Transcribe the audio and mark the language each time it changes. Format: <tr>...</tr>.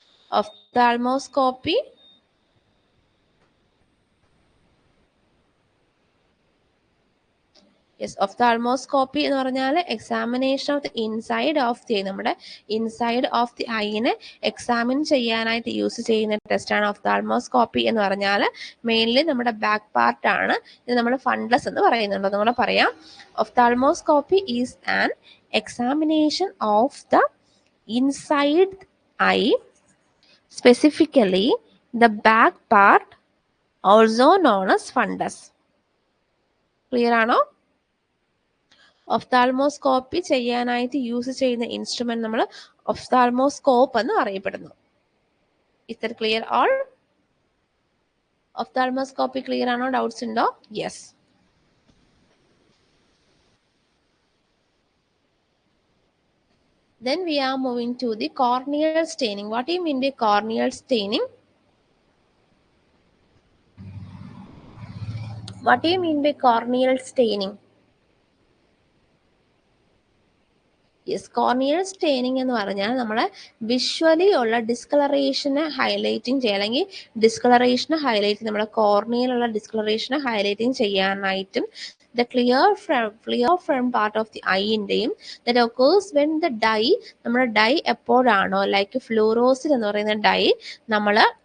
<en>Ophthalmoscopy yes.</en> <ml>ophthalmoscopy എന്ന് പറഞ്ഞാൽ</ml> <en>examination of the inside of the eye,</en> <ml>നമ്മുടെ inside of the ഐനെ examine ചെയ്യാനായിട്ട് use ചെയ്യുന്ന ടെസ്റ്റാണ് ophthalmoscopy എന്ന് പറഞ്ഞാൽ. മെയിൻലി നമ്മുടെ ബാക്ക് പാർട്ടാണ്. ഇത് നമ്മൾ ഫണ്ടസ് എന്ന് പറയുന്നുണ്ട്. അതുകൂടെ പറയാം.</ml> <en>ophthalmoscopy is an examination of the inside eye, specifically the back part, also known as fundus.</en> <ml>Clear ആണോ? ophthalmoscopy ചെയ്യാനായിട്ട് യൂസ് ചെയ്യുന്ന ഇൻസ്ട്രുമെന്റ് നമ്മൾ ophthalmoscope എന്ന് അറിയപ്പെടുന്നു.</ml> <en>Is that clear all? ophthalmoscopy clear</en> <ml>ആണോ? ഡൗട്ട്സ് ഉണ്ടോ?</ml> <en>Yes. Then we are moving to the corneal staining. What do you mean by corneal staining? What do you mean by corneal staining? Yes.</en> <ml>Corneal staining എന്ന് പറഞ്ഞാൽ നമ്മളെ visually ഉള്ള ഡിസ്കളറേഷനെ highlighting ചെയ്യുക, അല്ലെങ്കിൽ ഡിസ്കളറേഷനെ highlight, നമ്മുടെ കോർണിയയിലുള്ള ഡിസ്കളറേഷനെ highlighting ചെയ്യാനായിട്ടും</ml> <en>the clear front part of the</en> <ml>ഐന്റെയും</ml> <en>that occurs when the dye,</en> <ml>നമ്മുടെ dye എപ്പോഴാണോ ലൈക്ക് ഫ്ലൂറോസിൽ എന്ന് പറയുന്ന ഡൈ നമ്മൾ</ml>